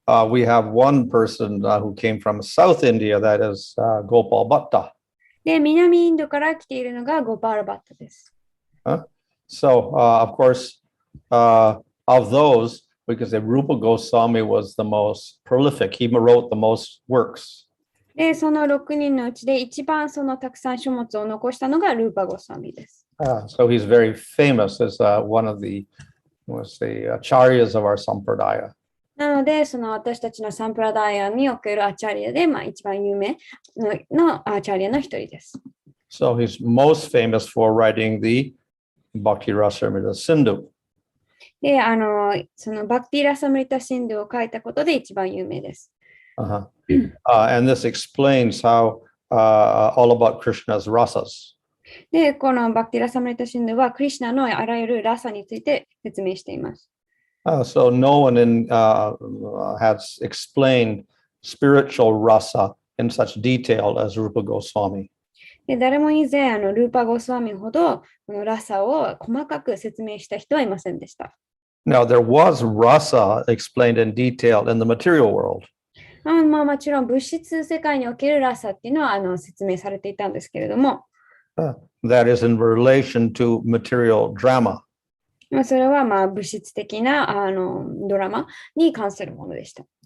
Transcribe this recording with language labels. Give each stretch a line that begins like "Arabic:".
English: We have one person who came from South India, that is Gopal Bhatta.
Japanese: で、南インドから来ているのがゴパール・バッタです。
English: So, of course, of those, we could say Rupa Goswami was the most prolific. He wrote the most works.
Japanese: で、その6人のうちで一番たくさん書物を残したのがルーパ・ゴスワミです。
English: So he's very famous as one of the acharyas of our sampradaya.
Japanese: なので、私たちのサンプラダイアにおけるアチャリアで、一番有名のアチャリアの一人です。
English: So he's most famous for writing the Bhakti Rasamrita Sindhu.
Japanese: で、そのバクティラサムリタシンドを書いたことで一番有名です。
English: And this explains how all about Krishna's rasas.
Japanese: で、このバクティラサムリタシンドはクリシナのあらゆるラサについて説明しています。
English: So no one has explained spiritual rasa in such detail as Rupa Goswami.
Japanese: で、誰も以前ルーパ・ゴスワミほどこのラサを細かく説明した人はいませんでした。
English: Now there was rasa explained in detail in the material world.
Japanese: もちろん物質世界におけるラサっていうのは説明されていたんですけれども。
English: that is in relation to material drama.
Japanese: それはまあ物質的なドラマに関するものでした。